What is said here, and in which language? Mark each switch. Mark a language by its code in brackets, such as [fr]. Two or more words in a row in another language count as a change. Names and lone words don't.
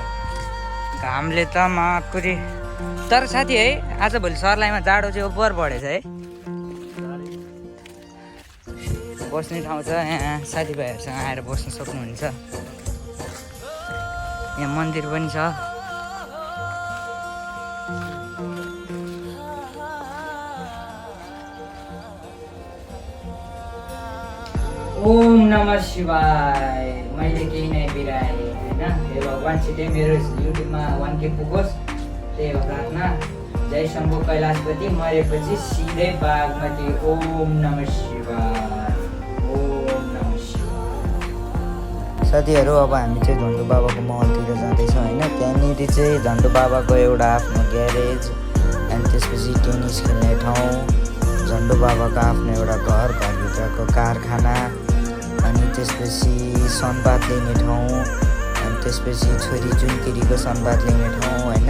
[ne] घामले त माकुरी। तर साथी है, आजभोलि सर्लाहीमा जाडो चाहिँ ओभर बढेछ है। बस्ने ठाउँ छ यहाँ, साथीभाइहरूसँग आएर बस्न सक्नुहुन्छ। यहाँ मन्दिर पनि छ। [sa] ओम नमः शिवाय। [ne] मैले केही नै बिराएँ होइन। हे भगवान्, छिटै मेरो युट्युबमा 1K पुगोस्, त्यही हो प्रार्थना। जय शम्भु कैलाशपति। मरेपछि सिधै बागमती। [sa] ओम नमः शिवाय, ओम नमः शिवाय। [ne] साथीहरू, अब हामी चाहिँ झन्डु बाबाको महलतिर जाँदैछौँ होइन। त्यहाँनिर चाहिँ झन्डु बाबाको एउटा आफ्नो ग्यारेज अनि त्यसपछि टेनिस खेल्ने ठाउँ, झन्डु बाबाको आफ्नो एउटा घरभित्रको कारखाना अनि त्यसपछि सनबाथ लिने ठाउँ अनि त्यसपछि छोरी जुनकिरीको सनबाथ लिने ठाउँ होइन।